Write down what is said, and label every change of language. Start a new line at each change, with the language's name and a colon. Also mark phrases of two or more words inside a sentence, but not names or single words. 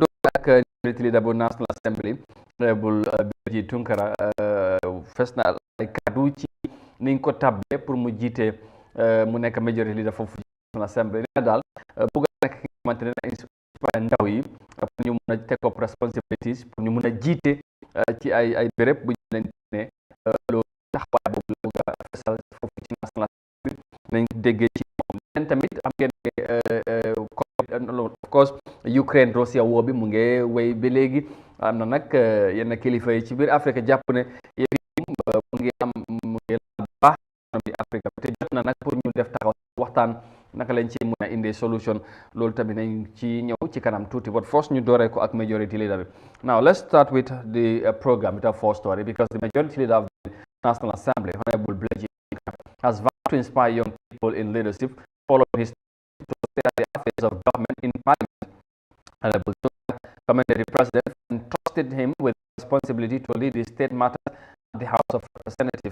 Wolof: doore ak leader bu National Assembly bul Birji Tunkara fes na ay kaddu ci niñ ko tabbee pour mu jiite mu nekk
English: majority leader
Wolof: foofu National Assembly ne daal bëgg nekk ki nga xamante ne inspire ndaw yi pour ñu mun a
English: take up responsibilities
Wolof: pour ñu mun a jiite ci ay béréb bu ñu leen ne loolu taxawaay boobu la bëgg a fesal foofu ci National Assembly nañ déggee ci moom leen tamit am ngeen
English: of course
Wolof: Ukraine Russia woo bi mu ngi wéy ba léegi. am na nag yenn kilifa yi ci biir Afrique jàpp ne yëf yi nag pour ñu def taxaw waxtaan naka lañ ci mën a indi solution loolu tamit nañ ci ñëw ci kanam tuuti
English: but first
Wolof: ñu dooree ko ak
English: majority leader
Wolof: bi.
English: Now let's start with the program with our first story because the majority leader of the National Assembly, Honorable Bleji, has vowed to inspire young people in leadership following his to steer the affairs of government in Parliament. Honorable commended the president and trusted him with responsibility to lead the state matters at the House of Representatives.